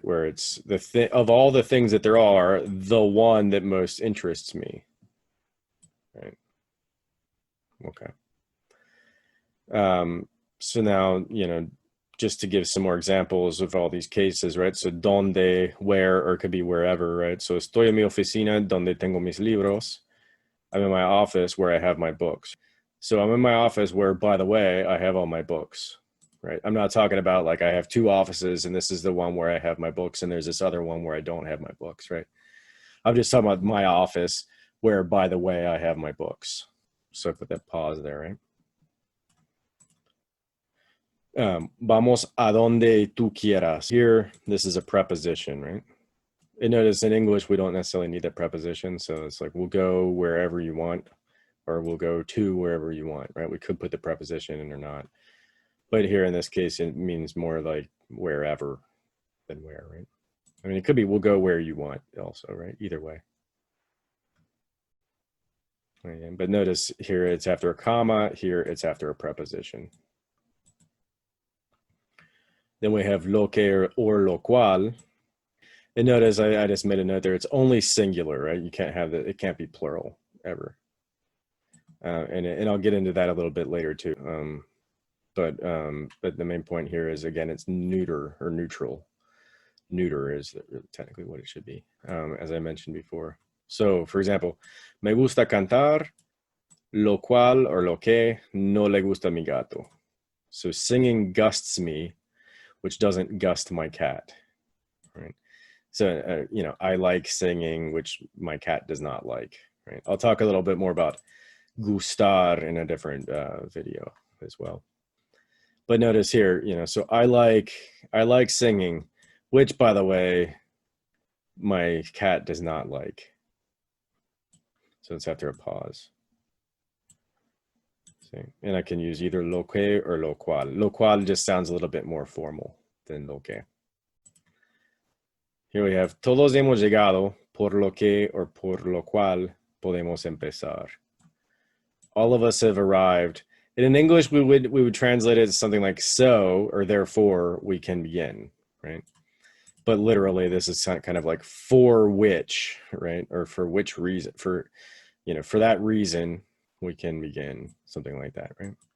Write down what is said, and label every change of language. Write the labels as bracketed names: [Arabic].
[English] Where it's of all the things that there are, the one that most interests me, right? Okay. So now, you know, just to give some more examples of all these cases, right? So donde, where, or it could be wherever, right? [Spanish] So estoy en mi oficina donde tengo mis libros. [English] I'm in my office where I have my books. So I'm in my office where, by the way, I have all my books, right? I'm not talking about like I have two offices and this is the one where I have my books and there's this other one where I don't have my books, right? I'm just talking about my office where, by the way, I have my books. So I put that pause there, right? [Spanish] Vamos a donde tú quieras. [English] Here, this is a preposition, right? And notice in English, we don't necessarily need that preposition. So it's like, we'll go wherever you want, or we'll go to wherever you want, right? We could put the preposition in or not. But here in this case, it means more like wherever than where, right? I mean, it could be we'll go where you want also, right? Either way. But notice here it's after a comma, here it's after a preposition. Then we have lo que or lo cual. And notice I just made a note there. It's only singular, right? You can't have it can't be plural ever. And I'll get into that a little bit later too. But the main point here is, again, it's neuter or neutral. Neuter is technically what it should be, as I mentioned before. So, for example, [Spanish] me gusta cantar, lo cual or lo que no le gusta mi gato. [English] So singing gusts me, which doesn't gust my cat, right? So, you know, I like singing, which my cat does not like, right? I'll talk a little bit more about gustar in a different video as well. But notice here, you know, so I like singing, which, by the way, my cat does not like. So it's after a pause. See? And I can use either lo que or lo cual. Lo cual just sounds a little bit more formal than lo que. Here we have [Spanish] todos hemos llegado, por lo que or por lo cual podemos empezar. [English] All of us have arrived. And in English, we would translate it as something like so or therefore we can begin, right? But literally, this is kind of like for which, right? Or for which reason, for, you know, for that reason we can begin, something like that, right?